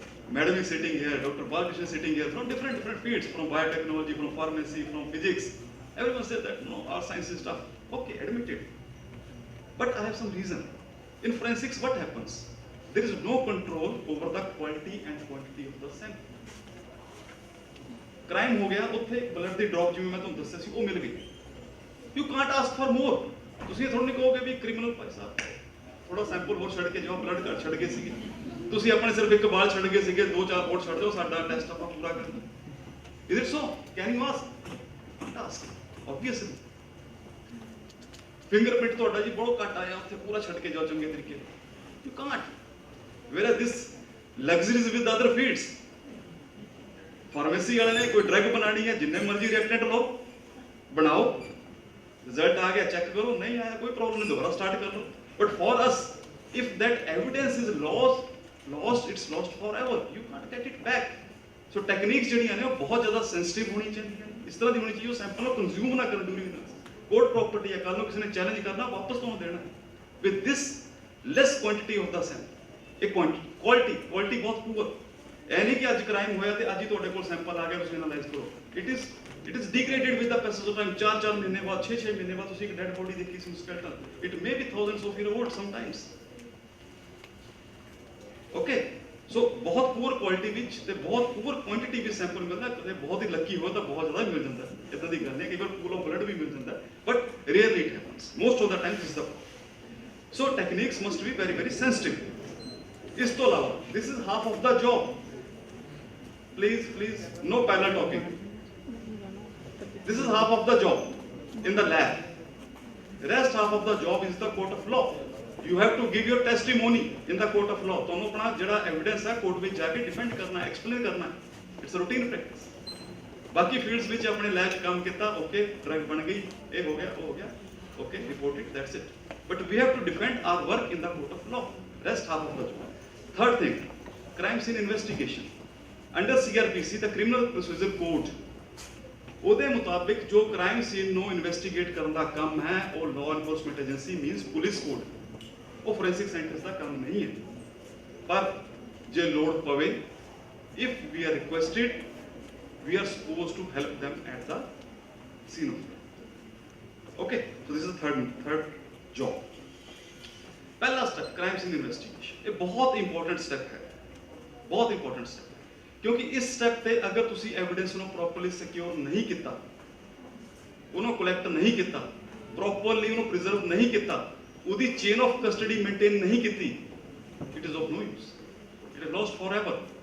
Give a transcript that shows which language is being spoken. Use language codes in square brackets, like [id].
[en] Madam is sitting here, Dr. Balkrishnan is sitting here, from different fields, from biotechnology, from pharmacy, from physics. Everyone says that, no, our science is tough. Okay, admit it. But I have some reason. In forensics, what happens? There is no control over the quality and quantity of the sample. [pa] Crime हो गया, उत्थे blood ਦੀ drop ਜਿਵੇਂ ਮੈਂ ਤੁਹਾਨੂੰ ਦੱਸਿਆ ਸੀ, ਉਹ ਮਿਲ ਗਈ। [en] You can't ask for more. [pa] ਤੁਸੀਂ ਥੋੜਾ ਨਹੀਂ ਕਹੋਗੇ ਵੀ ਕ੍ਰਿਮੀਨਲ ਭਾਈ ਸਾਹਿਬ ਥੋੜਾ ਸੈਂਪਲ ਹੋਰ ਛੱਡ ਕੇ ਜਾਓ, ਬਲੱਡ ਘੱਟ ਛੱਡ ਗਏ ਸੀਗੇ, ਤੁਸੀਂ ਆਪਣੇ ਸਿਰਫ ਇੱਕ ਬਾਲ ਛੱਡ ਗਏ ਸੀਗੇ, 2-4 ਹੋਰ ਛੱਡ ਦਿਓ, ਸਾਡਾ ਟੈਸਟ ਆਪਾਂ ਪੂਰਾ ਕਰ ਦਿੰਦੇ। [en] Is it so? Can you ask? Can't ask. Obviously. [pa] Fingerprint ਤੁਹਾਡਾ ਜੀ ਬਹੁਤ ਘੱਟ ਆਇਆ, ਉੱਥੇ ਪੂਰਾ ਛੱਡ ਕੇ ਜਾਓ ਚੰਗੇ ਤਰੀਕੇ ਨਾਲ। [en] You can't. Whereas this luxuries with other fields. [pa] Pharmacy ਵਾਲੇ ਨੇ ਕੋਈ ਡਰਗ ਬਣਾਣੀ ਹੈ, ਜਿੰਨੇ ਮਰਜ਼ੀ ਰਿਐਕਟੈਂਟ ਲਓ, ਬਣਾਓ, [hi] रिजल्ट आ गया, चेक करो, नहीं आया कोई प्रॉब्लम नहीं, दोबारा स्टार्ट कर लो। [en] But for us, if that evidence is lost it's lost for ever, you can't get it back. [pa] So techniques ਜਿਹੜੀਆਂ ਨੇ ਉਹ ਬਹੁਤ ਜ਼ਿਆਦਾ ਸੈਂਸਿਟਿਵ ਹੋਣੀ ਚਾਹੀਦੀਆਂ ਨੇ, ਇਸ ਤਰ੍ਹਾਂ ਦੀ ਹੋਣੀ ਚਾਹੀਏ ਉਹ ਸੈਂਪਲ ਨੂੰ ਕੰਜ਼ਿਊਮ ਨਾ ਕਰਨ ਡਿਊਰਿੰਗ ਕੋਰਟ ਪ੍ਰੋਪਰਟੀ ਹੈ, ਕੱਲ ਨੂੰ ਕਿਸੇ ਨੇ ਚੈਲੰਜ ਕਰਨਾ, ਵਾਪਸ ਤੁਹਾਨੂੰ ਦੇਣਾ। [en] with this less quantity of the sample, [pa] ਇਹ ਕੁਆਲਿਟੀ ਬਹੁਤ ਪੂਅਰ। ਇਹ ਨਹੀਂ ਕਿ ਅੱਜ ਕ੍ਰਾਈਮ ਹੋਇਆ ਤੇ ਅੱਜ ਹੀ ਤੁਹਾਡੇ ਕੋਲ ਸੈਂਪਲ ਆ ਗਿਆ, ਤੁਸੀਂ ਐਨਾਲਾਈਜ਼ ਕਰੋ। [en] It is degraded with the passage of time. [pa] 4 ਮਹੀਨੇ ਬਾਅਦ, 6 ਮਹੀਨੇ ਬਾਅਦ ਤੁਸੀਂ ਇੱਕ ਡੈਡ ਬੋਡੀ ਦੇਖੀ ਸੀ, skeleton. [en] It may be thousands of years old sometimes. [pa] Okay, so ਬਹੁਤ ਪੂਅਰ ਕੁਆਲਿਟੀ ਵਿੱਚ ਤੇ ਬਹੁਤ ਪੂਅਰ ਕੁਆਂਟੀਟੀ ਵਿੱਚ ਸੈਂਪਲ ਮਿਲਦਾ। ਕਦੇ ਬਹੁਤ ਹੀ ਲੱਕੀ ਹੋਇਆ ਤਾਂ ਬਹੁਤ ਜ਼ਿਆਦਾ ਮਿਲ ਜਾਂਦਾ, ਇਦਾਂ ਦੀ ਗੱਲ ਨਹੀਂ। ਕਈ ਵਾਰ ਪੂਲ ਆਫ ਬਲੱਡ ਵੀ ਮਿਲ ਜਾਂਦਾ, [en] But rarely it happens. Most of the time this ਦਾ। So techniques must be very very sensitive. [pa] ਇਸ ਤੋਂ ਇਲਾਵਾ [en] This is half of the job. Please no parallel talking. This is half of the job in the lab. The rest half of the job is the court of law. You have to give your testimony in the court of law. [pa] ਤੁਹਾਨੂੰ ਆਪਣਾ ਜਿਹੜਾ evidence ਹੈ court ਵਿੱਚ ਜਾ ਕੇ ਡਿਫੈਂਡ ਕਰਨਾ ਹੈ, explain ਕਰਨਾ ਹੈ। [en] It's routine practice. [pa] ਬਾਕੀ ਫੀਲਡਸ ਵਿੱਚ ਆਪਣੇ ਲੈਬ 'ਚ ਕੰਮ ਕੀਤਾ, ਓਕੇ ਡਰਗ ਬਣ ਗਈ, ਇਹ ਹੋ ਗਿਆ, ਉਹ ਹੋ ਗਿਆ, [en] Okay report it, that's it. But we have to defend our work in the court of law. Rest half of the job. Third thing, crime scene investigation. Under CRPC, the Criminal Procedure Code, [pa] ਉਹਦੇ ਮੁਤਾਬਿਕ ਜੋ crime scene ਨੂੰ investigate ਕਰਨ ਦਾ ਕੰਮ ਹੈ, ਉਹ law enforcement agency means police code, ਉਹ forensic scientist ਦਾ ਕੰਮ ਨਹੀਂ ਹੈ। ਪਰ ਜੇ ਲੋੜ ਪਵੇ, [en] If we are requested, we are supposed to help them at the scene of crime. Okay, so this is the third job. [pa] ਪਹਿਲਾ ਸਟੈਪ ਕ੍ਰਾਈਮ ਸੀਨ ਇਨਵੈਸਟੀਗੇਸ਼ਨ। ਇਹ ਬਹੁਤ ਇੰਪੋਰਟੈਂਟ ਸਟੈਪ ਹੈ, ਬਹੁਤ ਇੰਪੋਰਟੈਂਟ ਸਟੈਪ। ਕਿਉਂਕਿ ਇਸ ਸਟੈਪ ਤੇ ਅਗਰ ਤੁਸੀਂ ਐਵੀਡੈਂਸ ਨੂੰ ਪ੍ਰੋਪਰਲੀ ਸਿਕਿਉਰ ਨਹੀਂ ਕੀਤਾ, ਉਹਨੂੰ ਕਲੈਕਟ ਨਹੀਂ ਕੀਤਾ, ਪ੍ਰੋਪਰਲੀ ਉਹਨੂੰ ਪ੍ਰੀਜ਼ਰਵ ਨਹੀਂ ਕੀਤਾ, ਉਹਦੀ ਚੇਨ ਆਫ ਕਸਟਡੀ ਮੇਨਟੇਨ ਨਹੀਂ ਕੀਤੀ, [en] It is of no use, it is lost forever.